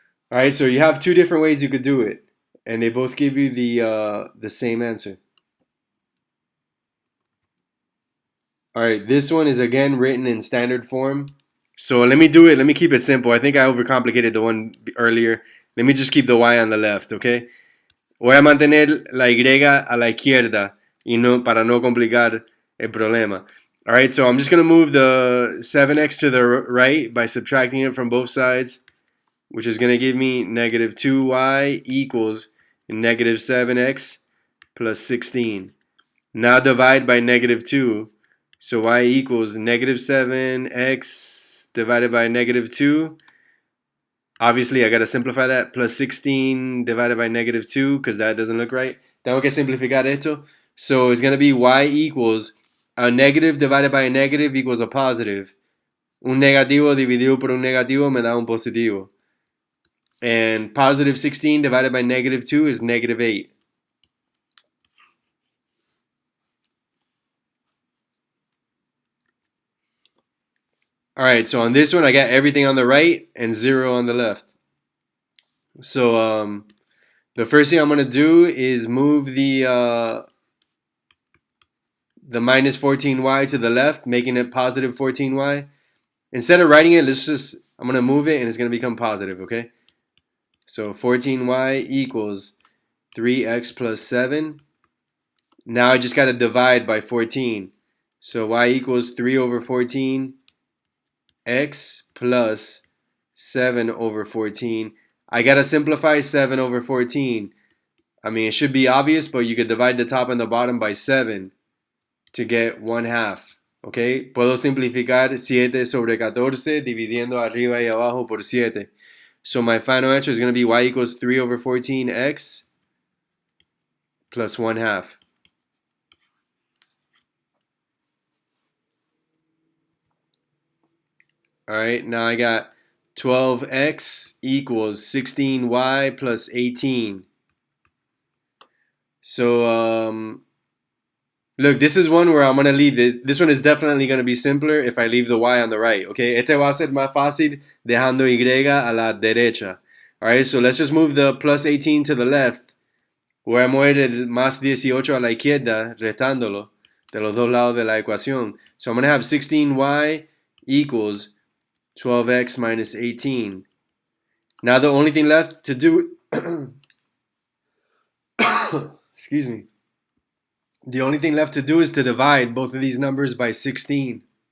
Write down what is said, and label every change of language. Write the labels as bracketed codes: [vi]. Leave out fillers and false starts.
[en] Alright, so you have two different ways you could do it. And they both give you the same answer. Alright, this one is again written in standard form. So let me do it. Let me keep it simple. I think I overcomplicated the one earlier. Let me just keep the y on the left, okay? [es] Voy a mantener la y a la izquierda y no, para no complicar el problema. [en] Alright, so I'm just going to move the 7x to the right by subtracting it from both sides, which is going to give me negative 2y equals negative 7x plus 16. Now divide by negative 2. So y equals negative 7x divided by negative 2. Obviously, I got to simplify that. Plus 16 divided by negative 2 because that doesn't look right. [es] Tengo que simplificar esto. [en] So it's going to be y equals a negative divided by a negative equals a positive. [es] Un negativo dividido por un negativo me da un positivo. [en] And positive 16 divided by negative 2 is negative 8. Alright, so on this one, I got everything on the right and 0 on the left. So the first thing I'm going to do is move the minus 14y to the left, making it positive 14y. Instead of writing it, I'm going to move it and it's going to become positive, okay? So 14y equals 3x plus 7. Now I just got to divide by 14. So y equals 3 over 14 x plus 7 over 14. I got to simplify 7 over 14. I mean, it should be obvious, but you could divide the top and the bottom by 7 to get 1/2. [es] Okay, puedo simplificar 7 sobre 14 dividiendo arriba y abajo por 7. [en] So my final answer is going to be y equals 3 over 14x plus 1/2. All right, now I got 12x equals 16y plus 18. So, look, this is one where I'm going to leave it. This one is definitely going to be simpler if I leave the y on the right, okay? [es] Este va a ser más fácil dejando y a la derecha. [en] All right, so let's just move the plus 18 to the left. [es] Voy a mover el más 18 a la izquierda, restándolo de los dos lados de la ecuación. [en] So I'm going to have 16y equals 12x minus 18. Now the only thing left to do, excuse me, the only thing left to do is to divide both of these numbers by 16.